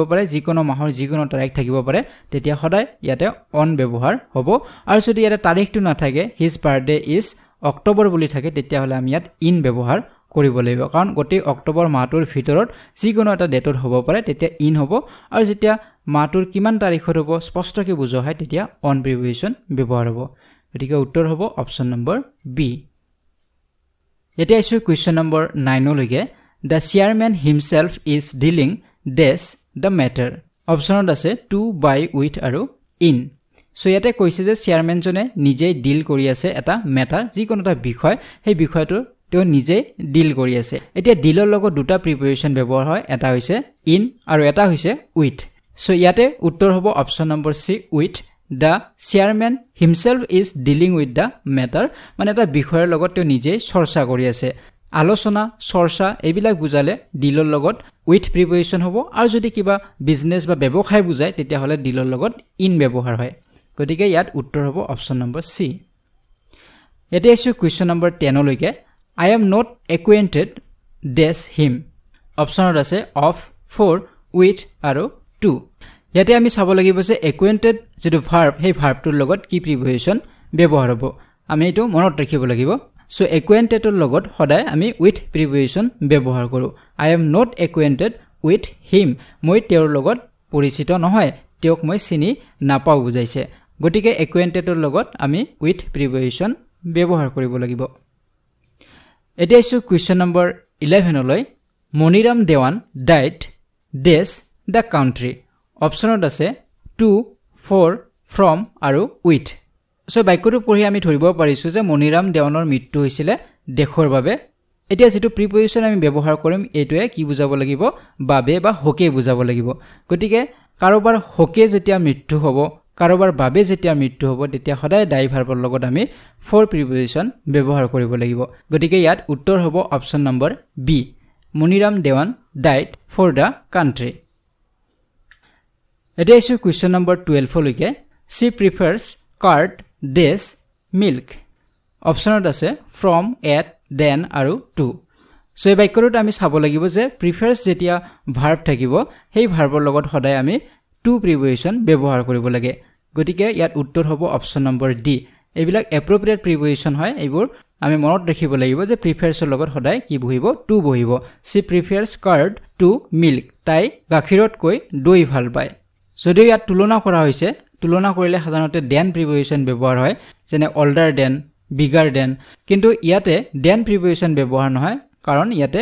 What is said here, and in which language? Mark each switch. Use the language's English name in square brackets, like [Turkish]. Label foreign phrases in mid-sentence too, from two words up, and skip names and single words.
[Assamese] পাৰে যিকোনো মাহৰ যিকোনো তাৰিখ থাকিব পাৰে তেতিয়া সদায় ইয়াতে অন ব্যৱহাৰ হ'ব আৰু যদি ইয়াতে তাৰিখটো নাথাকে [English] his birthday is October [Assamese] বুলি থাকে তেতিয়া হলে আমি ইয়াত ইন ব্যৱহাৰ কৰিব লাগিব কাৰণ গোটেই অক্টোবৰ মাহটোৰ ভিতৰত যিকোনো এটা ডেটত হ'ব পাৰে তেতিয়া ইন হ'ব আৰু যেতিয়া মাহটোৰ কিমান তাৰিখত হ'ব স্পষ্টকৈ বুজোৱা হয় তেতিয়া [English] on preposition [Assamese] ব্যৱহাৰ হ'ব গতিকে উত্তৰ হ'ব [English] option number B [Assamese] এতিয়া আছো [English] question number [Assamese] 9 লৈকে [English] the chairman himself is dealing this the matter [Assamese] অপচনত আছে [English] to by with [Assamese] আৰু in সো ইয়াতে কৈছে যে চেয়াৰম্যান জনে নিজে ডিল কৰি আছে এটা মেটাৰ যিকোনো এটা বিষয় সেই বিষয়টো তেওঁ নিজে ডিল কৰি আছে এতিয়া ডিলৰ লগত দুটা প্ৰিপজিশ্যন ব্যৱহাৰ হয় এটা হৈছে ইন আৰু এটা হৈছে উইথ সো ইয়াতে উত্তৰ হ'ব [English] option number C with the chairman himself is dealing with the matter [Assamese] মানে এটা বিষয়ৰ লগত তেওঁ নিজে চৰ্চা কৰি আছে আলোচনা চৰ্চা এইবিলাক বুজালে ডিলৰ লগত [English] with preposition [Assamese] হ'ব আৰু যদি কিবা বিজনেস বা ব্যৱসায় বুজায় তেতিয়া হলে ডিলৰ লগত ইন ব্যৱহাৰ হয় গতিকে ইয়াত উত্তৰ হ'ব [English] option number C [Assamese] এতিয়া আছে [English] question number [Assamese] 10 লৈকে [English] I am not acquainted dash him [Assamese] অপচনত আছে of [English] for with [Assamese] আৰু to ইয়াতে আমি চাব লাগিব যে acquainted যেটো ভাৰ্ব সেই ভাৰ্বটোৰ লগত কি প্ৰিপজিশ্যন ব্যৱহাৰ হ'ব আমি এটো মনত ৰাখিব লাগিব সো acquainted ৰ লগত সদায় আমি [English] with preposition [Assamese] ব্যৱহাৰ কৰো [English] I am not acquainted with him [Assamese] মই তেওঁৰ লগত পৰিচিত নহয় তেওঁক মই চিনি নাপাও বুজাইছে গতিকে acquainted ৰ লগত আমি [English] with preposition [Assamese] ব্যৱহাৰ কৰিব লাগিব এতিয়া আছে [English] question number [Assamese] 11 লৈ মনিৰাম দেৱান [English] died dash the country [Assamese] অপচনত আছে [English] to for from [Assamese] আৰু with সো বাক্যটো পঢ়ি আমি ধৰিব পাৰিছো যে মনিৰাম দেৱানৰ মৃত্যু হৈছিল দেশৰ বাবে এতিয়া যেটো প্ৰিপজিশ্যন আমি ব্যৱহাৰ কৰিম এটোৱে কি বুজাব লাগিব বাবে বা হকে বুজাব লাগিব গতিকে কাৰোবাৰ হকে যেতিয়া মৃত্যু হ'ব কাৰোবাৰ বাবে যেতিয়া মৃত্যু হ'ব তেতিয়া সদায় দায়ী ভাৰ্বৰ লগত আমি [English] for preposition [Assamese] ব্যৱহাৰ কৰিব লাগিব গতিকে ইয়াত উত্তৰ হ'ব [English] option number B [Assamese] মনিৰাম দেৱান [English] died for the country [Assamese] এতিয়া আছে [English] question number [Assamese] 12 লৈকে [English] she prefers curd dash milk [Assamese] অপচনত আছে [English] from at then [Assamese] আৰু to সো এই বাক্যটোত আমি চাব লাগিব যে prefers যেতিয়া ভাৰ্ব থাকিব সেই ভাৰ্বৰ লগত সদায় আমি [English] to preposition [Assamese] ব্যৱহাৰ কৰিব লাগে গতিকে ইয়াত উত্তৰ হ'ব [English] option number D [Assamese] এইবিলাক [English] appropriate preposition [Assamese] হয় এইবোৰ আমি মনত ৰাখিব লাগিব যে প্ৰিফাৰছৰ লগত সদায় কি বহিব টু বহিব [English] she prefers curd to milk [Assamese] তাই গাখীৰতকৈ দৈ ভাল পায় যদি ইয়াত তুলনা কৰা হৈছে তুলনা কৰিলে সাধাৰণতে [English] then preposition [Assamese] ব্যৱহাৰ হয় যেনে [English] older than bigger than [Assamese] কিন্তু ইয়াতে [English] then preposition [Assamese] ব্যৱহাৰ নহয় কাৰণ ইয়াতে